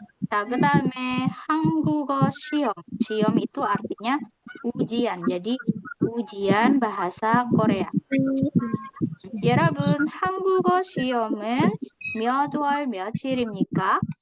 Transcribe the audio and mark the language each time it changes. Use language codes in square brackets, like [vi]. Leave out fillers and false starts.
[ko] 자, 그 다음에 한국어 시험. [id] 시험 itu artinya ujian. Jadi ujian bahasa Korea. [ko] 여러분, 한국어 시험은 몇 월 며칠입니까?